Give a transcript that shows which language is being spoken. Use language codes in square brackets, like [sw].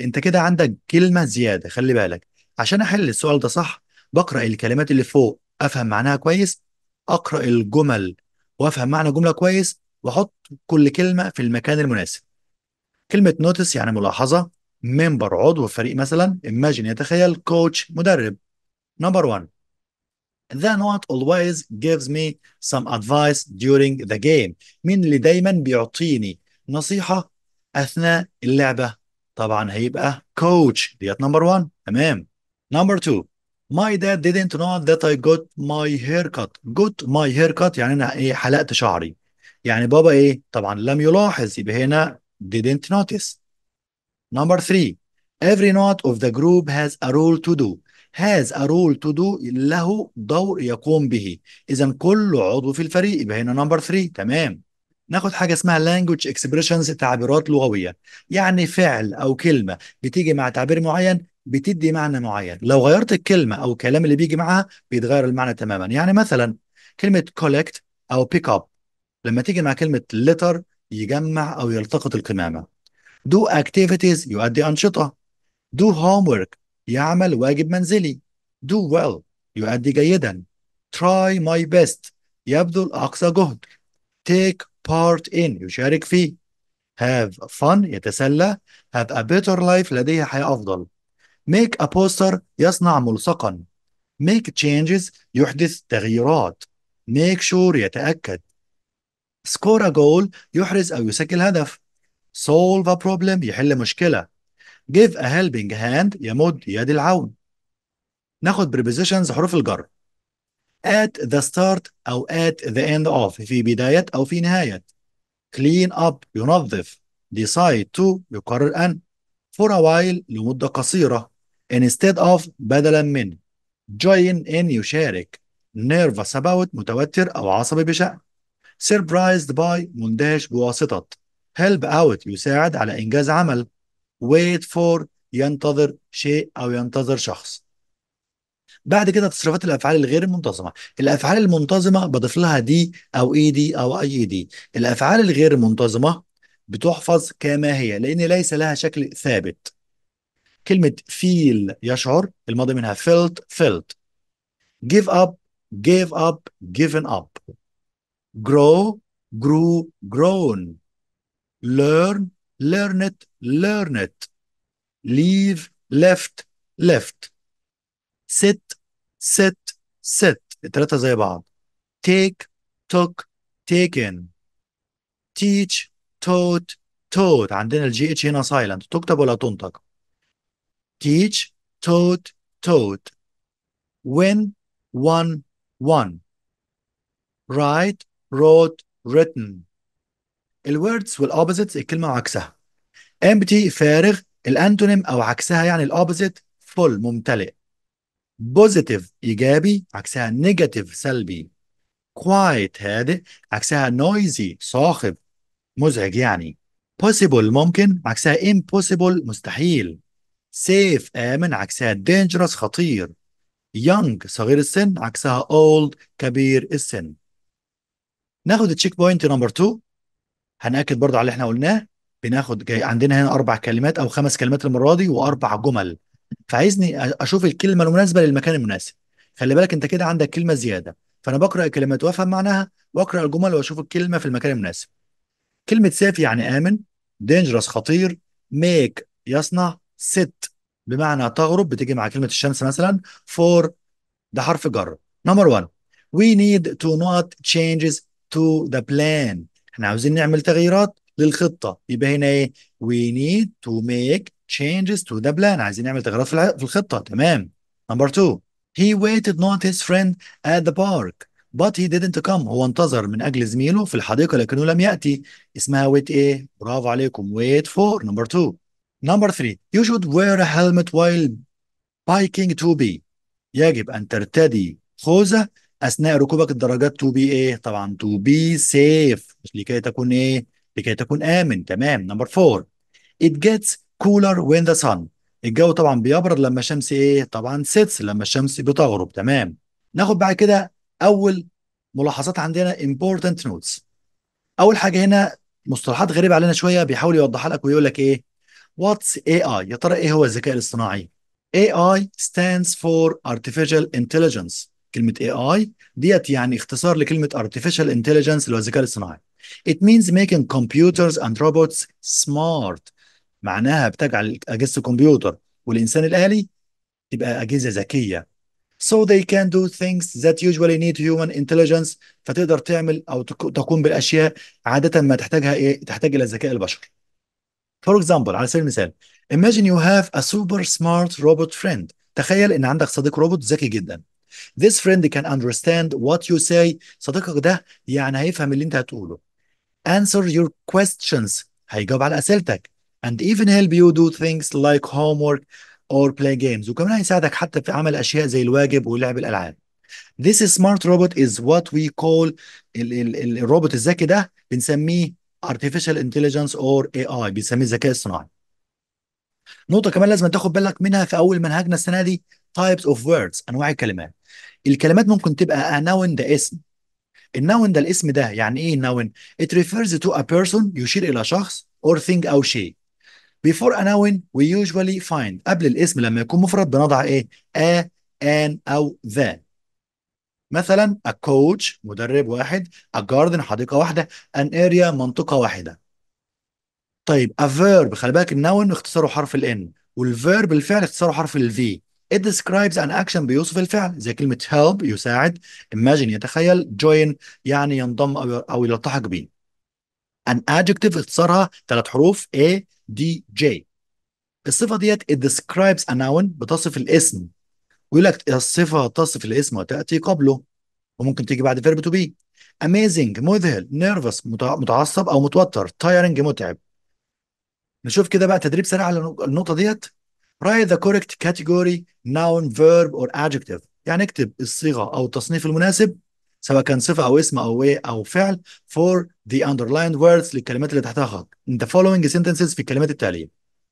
[ar] انت كده عندك كلمة زيادة، خلي بالك. عشان احل السؤال ده صح بقرأ الكلمات اللي فوق افهم معناها كويس، اقرأ الجمل وافهم معنى جملة كويس، واحط كل كلمة في المكان المناسب. كلمة نوتس يعني ملاحظة، ممبر عضو في فريق مثلا، imagine يتخيل، كوتش مدرب. [en] Number 1. The not always gives me some advice during the game. [ar] مين اللي دايما بيعطيني نصيحة أثناء اللعبة؟ طبعا هيبقى coach، ديت نمبر 1. تمام. نمبر 2. [en] My dad didn't know that I got my haircut. got my haircut [ar] يعني أنا إيه، حلقت شعري. يعني بابا إيه؟ طبعا لم يلاحظ، يبقى هنا [en] didn't notice. Number 3. Every note of the group has a role to do. has a role to do [ar] له دور يقوم به. إذا كل عضو في الفريق، يبقى هنا نمبر 3. تمام. ناخد حاجة اسمها [en] language expressions، [ar] تعبيرات لغوية. يعني فعل أو كلمة بتيجي مع تعبير معين بتدي معنى معين، لو غيرت الكلمة أو الكلام اللي بيجي معاها بيتغير المعنى تماما. يعني مثلا كلمة collect أو pick up لما تيجي مع كلمة litter يجمع أو يلتقط القمامة. [en] do activities [ar] يؤدي أنشطة. [en] do homework [ar] يعمل واجب منزلي. [en] do well [ar] يؤدي جيدا. [en] try my best [ar] يبذل أقصى جهد. [en] take part in [ar] يشارك فيه. [en] have fun [ar] يتسلى. [en] have a better life [ar] لديه حياة أفضل. [en] make a poster [ar] يصنع ملصقا. [en] make changes [ar] يحدث تغييرات. [en] make sure [ar] يتأكد. [en] score a goal [ar] يحرز أو يسجل هدف. [en] solve a problem [ar] يحل مشكلة. [en] give a helping hand [ar] يمد يد العون. ناخد prepositions حروف الجر. [en] at the start أو at the end of [ar] في بداية أو في نهاية. [en] clean up ينظف. decide to [ar] يقرر أن. [en] for a while [ar] لمدة قصيرة. [en] instead of [ar] بدلا من. [en] join in يشارك. nervous about [ar] متوتر أو عصبي بشأن. [en] surprised by [ar] مندهش بواسطة. [en] help out [ar] يساعد على إنجاز عمل. [en] wait for [ar] ينتظر شيء أو ينتظر شخص. بعد كده تصريفات الافعال الغير المنتظمه. الافعال المنتظمه بضيف لها دي او اي دي او اي دي. الافعال الغير المنتظمه بتحفظ كما هي لان ليس لها شكل ثابت. كلمه feel يشعر الماضي منها felt. [en] give up gave up given up. grow grew grown. learn learned. leave left. sit set [ar] الثلاثه زي بعض. [en] take took taken. teach taught [ar] عندنا الجي اتش هنا سايلنت تكتب ولا تنطق. [en] teach taught win won write wrote written. [ar] الوردز والopposites الكلمة وعكسها. empty فارغ الانتونيم او عكسها يعني الopposite full ممتلئ. positive ايجابي عكسها negative سلبي. [en] quiet [ar] هادئ عكسها [en] noisy [ar] صاخب مزعج يعني. [en] possible [ar] ممكن عكسها [en] impossible [ar] مستحيل. safe آمن عكسها dangerous خطير. [en] young [ar] صغير السن عكسها old كبير السن. ناخد التشيك بوينت نمبر 2. هنأكد برضو على اللي احنا قلناه. بناخد جاي عندنا هنا 4 كلمات أو 5 كلمات المرة دي و4 جمل. فعايزني أشوف الكلمة المناسبة للمكان المناسب. خلي بالك أنت كده عندك كلمة زيادة. فأنا بقرأ الكلمات وأفهم معناها وأقرأ الجمل وأشوف الكلمة في المكان المناسب. كلمة safe يعني آمن. dangerous خطير. make يصنع. sit بمعنى تغرب بتيجي مع كلمة الشمس مثلا. for ده حرف جر. [en] number 1 we need to not changes to the plan. [ar] احنا عاوزين نعمل تغييرات للخطة يبقى هنا ايه [en] we need to make changes to the plan. [ar] عايزين نعمل تغييرات في الخطة تمام. [en] number 2 he waited not his friend at the park but he didn't come. [ar] هو انتظر من أجل زميله في الحديقة لكنه لم يأتي. اسمها wait ايه برافو عليكم [en] wait for [ar] number 2. [en] number 3 you should wear a helmet while biking to be. [ar] يجب أن ترتدي خوذة أثناء ركوبك الدراجات to be إيه؟ طبعا [en] to be safe [ar] مش لكي تكون إيه؟ لكي تكون آمن تمام. [en] Number 4 it gets cooler when the sun. [ar] الجو طبعا بيبرد لما الشمس إيه؟ طبعا sets لما الشمس بتغرب تمام. ناخد بعد كده أول ملاحظات عندنا [en] important notes. [ar] أول حاجة هنا مصطلحات غريبة علينا شوية بيحاول يوضحها لك ويقول لك إيه؟ [en] What's AI؟ [ar] يا ترى إيه هو الذكاء الاصطناعي؟ [en] AI stands for Artificial Intelligence. [ar] كلمة AI ديت يعني اختصار لكلمة Artificial Intelligence اللي هو الذكاء الاصطناعي. [en] It means making computers and robots smart. [ar] معناها بتجعل أجهزة الكمبيوتر والإنسان الآلي تبقى أجهزة ذكية. [en] So they can do things that usually need human intelligence. [ar] فتقدر تعمل أو تقوم بالأشياء عادة ما تحتاجها إيه؟ تحتاج إلى الذكاء البشري. [en] For example [ar] على سبيل المثال [en] imagine you have a super smart robot friend. [ar] تخيل ان عندك صديق روبوت ذكي جدا. [en] This friend can understand what you say. [ar] صديقك ده يعني هيفهم اللي انت هتقوله. [en] Answer your questions [ar] هيجاوب على اسئلتك. [en] And even help you do things like homework or play games. [ar] وكمان هيساعدك حتى في عمل اشياء زي الواجب ولعب الالعاب. [en] This smart robot is what we call [ar] الروبوت الذكي ده بنسميه [en] artificial intelligence or AI [ar] بنسميه الذكاء الصناعي. نقطة كمان لازم تاخد بالك منها في أول منهجنا السنة دي: types of words، أنواع الكلمات. الكلمات ممكن تبقى a noun، ده اسم. النون ده الاسم ده يعني إيه noun؟ [en] It refers to a person، [ar] يشير إلى شخص [en] or thing [ar] أو شيء. [en] Before a noun we usually find، [ar] قبل الاسم لما يكون مفرد بنضع إيه؟ [en] a، an أو the. [ar] مثلا a coach، مدرب واحد. a garden، حديقة واحدة. an area، منطقة واحدة. طيب a verb، خلي بالك النون اختصاره حرف ال N، والverb الفعل اختصاره حرف ال V. [en] It describes an action، [ar] بيوصف الفعل زي كلمة help يساعد. imagine يتخيل. join يعني ينضم أو يلتحق به. an adjective اختصارها ثلاث حروف A D J. الصفة ديت [en] it describes a noun، [ar] بتصف الاسم. ويقول لك الصفة تصف الاسم وتأتي قبله، وممكن تيجي بعد verb to be. amazing، مذهل. nervous، متعصب أو متوتر. tiring، متعب. نشوف كده بقى تدريب سريع على النقطة ديت. [en] write the correct category noun verb or adjective، [ar] يعني اكتب الصيغة أو التصنيف المناسب، سواء كان صفة أو اسم أو إيه أو فعل [en] for the underlined words، [ar] للكلمات اللي تحتها خط [en] in the following sentences، [ar] في الكلمات التالية.